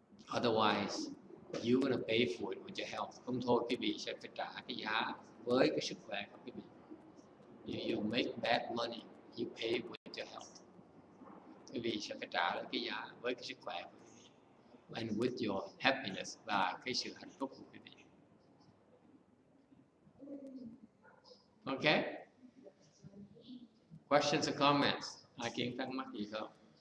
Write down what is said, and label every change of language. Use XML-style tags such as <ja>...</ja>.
<en>Otherwise, you're gonna pay for it with your health.</en> <vi>Không thôi, quý vị sẽ phải trả cái giá với cái sức khỏe của quý vị.</vi> <en>You make bad money, you pay with your health.</en> <vi>Quý vị sẽ phải trả cái giá với cái sức khỏe của quý vị.</vi> <en>And with your happiness,</en> <vi>và cái sự hạnh phúc của quý vị.</vi> <en>Okay? Questions or comments?</en> <vi>Ai kiến thắc mắc gì không?</vi>